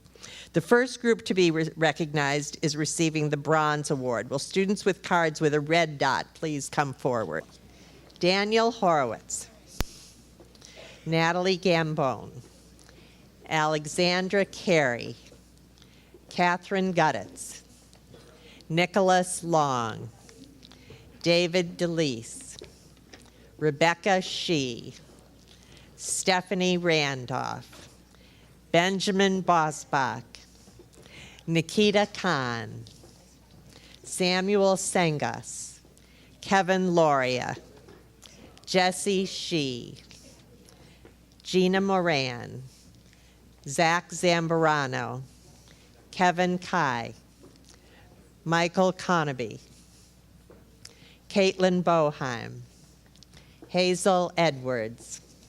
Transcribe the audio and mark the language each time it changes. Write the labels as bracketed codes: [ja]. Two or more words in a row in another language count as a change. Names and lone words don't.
[en] The first group to be recognized is receiving the Bronze Award. Will students with cards with a red dot please come forward? Daniel Horowitz, Natalie Gambone, Alexandra Carey, Catherine Guttitz, Nicholas Long, David DeLeese, Rebecca Shee, Stephanie Randolph, Benjamin Bosbach, Nikita Khan, Samuel Sengas, Kevin Loria, Jesse Shee, Gina Moran, Zach Zambarano, Kevin Kai, Michael Conaby, Caitlin Boheim, Hazel Edwards,